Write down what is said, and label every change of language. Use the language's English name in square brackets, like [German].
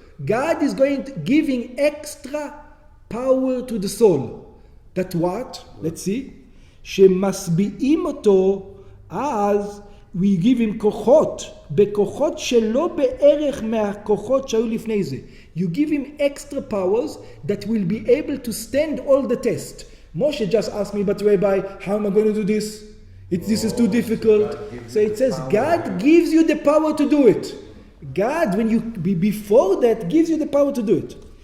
[English] God is giving extra power to the soul. That what? Let's see. [Hebrew] שמשביעים אותו, אז [English] we give him [Hebrew] כוחות, בכוחות שלא בערך מהכוחות שהיו לפני זה. [English] You give him extra powers that will be able to stand all the test. Moshe just asked me, but Rabbi, how am I going to do this? This is too difficult. So it says God gives you the power to do it. God, when you before that, gives you the power to do it.